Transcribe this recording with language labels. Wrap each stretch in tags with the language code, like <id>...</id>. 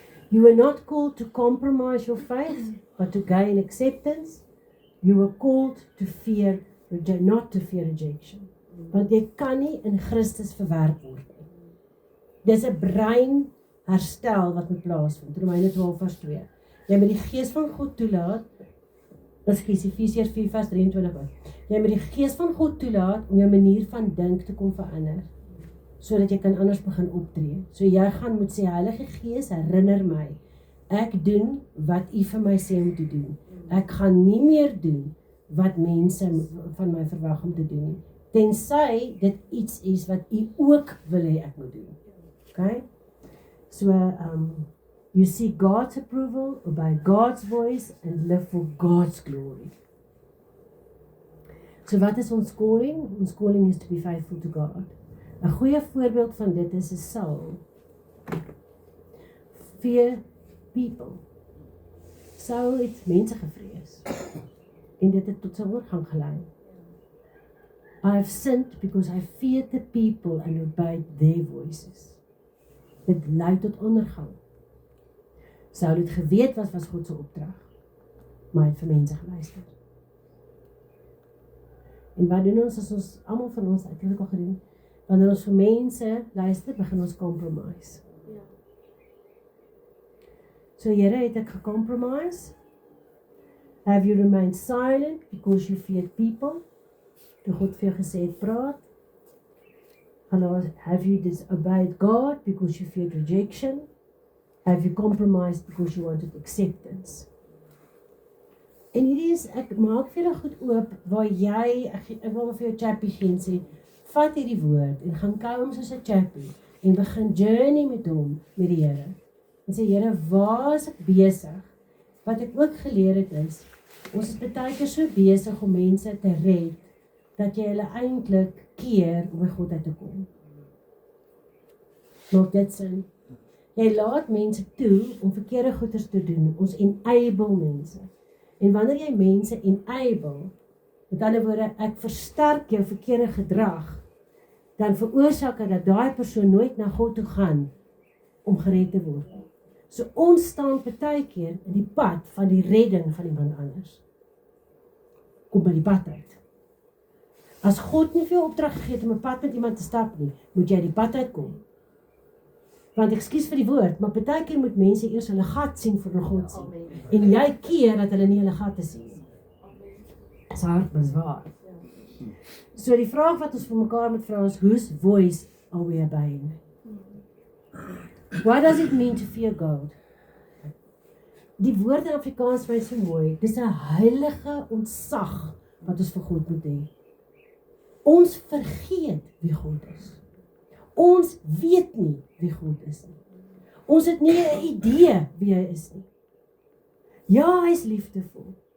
<en>You were not called to compromise your faith, but to gain acceptance. You were called to fear, not to fear rejection.</en> <af>Want jy kan nie in Christus verwerp word nie. Dis 'n brein herstel wat moet plaasvind. Romeine 12 vers 2. Jy moet die gees van God toelaat. Efesiërs 4 vers 23. Jy moet die gees van God toelaat om jou manier van dink te kom verander, sodat jy kan anders begin optree. So jy gaan moet sê, Heilige Gees, herinner my, ek doen wat U vir my sê om te doen. Ek gaan nie meer doen wat mense van my verwag om te doen, tensy dit iets is wat U ook wil hê ek moet doen. Okay?</af> <en>So, you seek God's approval, obey God's voice, and live for God's glory.</en> <af>So wat is ons calling? Ons calling is</af> <en>to be faithful to God.</en> <af>'n goeie voorbeeld van dit is Saul.</af> <en>Fear people.</en> <af>Saul het mense gevrees. En dit het tot sy oorgang gelei.</af> <en>I have sinned because I feared the people and obeyed their voices.</en> <af>Dit lei tot ondergang. Saul het geweet wat was God se opdrag, maar hy het vir mense geluister. En wat doen ons as ons, almal van ons, ek het dit al gedoen, wanneer ons vir mense luister, begin ons compromise. So Here, het ek gecompromise?</af> <en>Have you remained silent because you feared people?</en> <af>Toe God vir jou gesê het, praat.</af> <en>Have you disobeyed God because you feared rejection? Have you compromised because you wanted acceptance?</en> <af>En hierdie is, ek maak vir julle goed oop, waar jy, ek wil vir jou chappie gee en sê, vat hierdie woord en gaan kom soos 'n chappie en begin journey met hom, met die Here. En sê, Here, waar is ek besig? Wat ek ook geleer het is, ons is baie keer so besig om mense te red, dat jy hulle eintlik keer om by God uit te kom. Maak dit sin? Jy laat mense toe om verkeerde goeders te doen, ons enable mense. En wanneer jy mense enable, met ander woorde, ek versterk jou verkeerde gedrag, dan veroorsaak dit dat daai persoon nooit na God toe gaan om gered te word. So ons staan baie keer in die pad van die redding van iemand anders. Kom by die pad uit. As God nie vir jou opdrag gegee het om 'n pad met iemand te stap nie, moet jy die pad uitkom. Want ekskuus vir die woord, maar baie keer moet mense eers hulle gat sien voor God sien. En jy keer dat hulle nie hulle gatte sien nie. Dis hard, maar waar. So die vraag wat ons vir mekaar moet vra is,</af> <en>whose voice are we obeying? What does it mean to fear God?</en> <af>Die woord in Afrikaans vir my so mooi, dis 'n heilige ontzag wat ons vir God moet hê. Ons vergeet wie God is. Ons weet nie wie God is nie. Ons het nie 'n idee wie hy is nie. Ja, hy is liefdevol.</af>